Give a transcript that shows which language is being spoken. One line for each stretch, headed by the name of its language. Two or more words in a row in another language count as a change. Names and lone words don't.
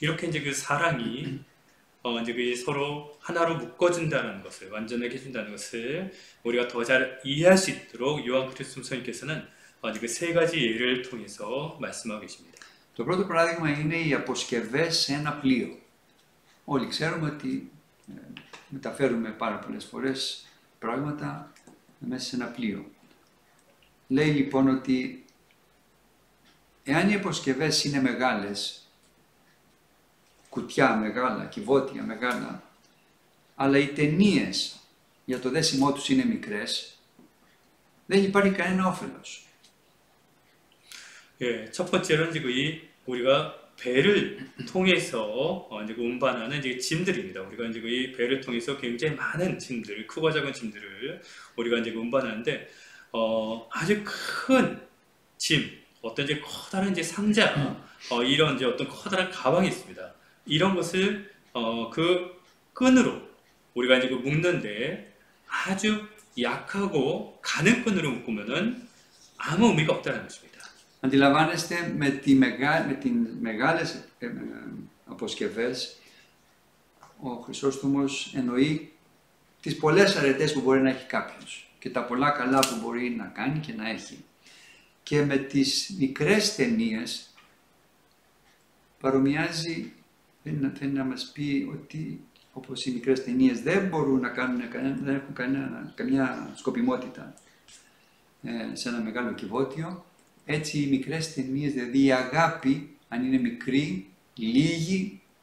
Korean: 이렇게 이제 그 사랑이 이제 그 서로 하나로 묶어준다는 것을, 완전하게 해준다는 것을 우리가 더 잘 이해할 수 있도록 요한 그리스도 선생님께서는 이제 그 3가지 예를 통해서 말씀하고 계십니다.
Greek: Το πρώτο παράδειγμα είναι οι αποσκευές σε ένα πλοίο. Όλοι ξέρουμε ότι μεταφέρουμε πάρα πολλές φορές πράγματα μέσα σε ένα πλοίο. Λέει λοιπόν ότι εάν οι αποσκευές είναι μεγάλες, κουτιά μεγάλα, κυβότια μεγάλα, αλλά οι ταινίες για το δέσιμό τους είναι μικρές, δεν υπάρχει κανένα όφελος.
Korean: 예, 첫 번째로는 지금 우리가 배를 통해서 이제 운반하는 이제 짐들입니다. 우리가 이제 이 배를 통해서 굉장히 많은 짐들, 크고 작은 짐들을 우리가 이제 운반하는데 아주 큰 짐, 어떤 이제 커다란 이제 상자, 이런 이제 어떤 커다란 가방이 있습니다. 이런 것을 그 끈으로 우리가 이제 묶는데 아주 약하고 가는 끈으로 묶으면은 아무 의미가 없다는 것입니다.
Greek: Αντιλαμβάνεστε με τις μεγάλες αποσκευές, ο Χρυσόστομος εννοεί τις πολλές αρετές που μπορεί να έχει κάποιος και τα πολλά καλά που μπορεί να κάνει και να έχει. Και με τις μικρές ταινίες παρομοιάζει, θέλει να μας πει ότι όπως οι μικρές ταινίες δεν μπορούν να κάνουν, δεν έχουν καμιά σκοπιμότητα σε ένα μεγάλο κυβότιο, έτσι οι μικρές ταινίες, δηλαδή η αγάπη, αν είναι μικρή, λίγη,